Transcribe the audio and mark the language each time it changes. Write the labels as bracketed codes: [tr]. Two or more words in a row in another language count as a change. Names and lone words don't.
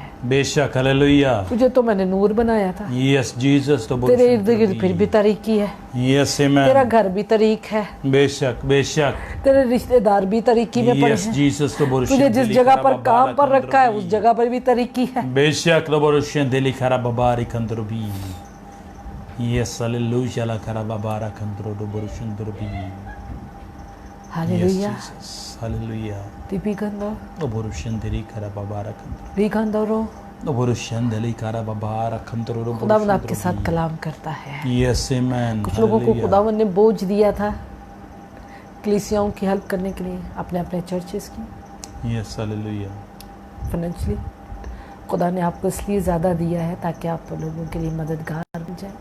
[hi] बेशक, hallelujah. तुझे तो मैंने नूर बनाया था, [en] Yes, Jesus. [hi] तेरे इर्द गिर्द फिर भी तारीकी है, [en] Yes, [hi] तेरा [en] amen. [hi] घर भी तारीक है, बेशक, बेशक. तेरे रिश्तेदार भी तारीकी में पड़े [en] Yes, [hi] हैं, [en] Jesus. [hi] तुझे जिस जगह पर काम पर रखा है उस जगह पर भी तारीकी है। बेशक, लबोरुशन दिली खराबाबारी कंद्रबी. [en] Yes, hallelujah. La karababara kandro loboroshien drobी. Yes, [hi] हालेलुया। [en] Jesus. Hallelujah. दिपिगंदो लबोरुशन दिली खराबाबारा कंद्रो. बिगंदोरो लबोरुशन दिली खराबाबारा कंद्रो [hi] खुदावंद आपके लबोरुशन साथ कलाम करता है। [en] Yes, amen. [hi] कुछ लोगों को [en] Hallelujah. [hi] खुदावंद ने बोझ दिया था कलीसियाओं की हेल्प करने के लिए, अपने अपने चर्चेस की [en] Yes, hallelujah. [hi] फाइनेंशियली। खुदा ने आपको इसलिए ज़्यादा दिया है ताकि आप लोगों के लिए मददगार बन जाए,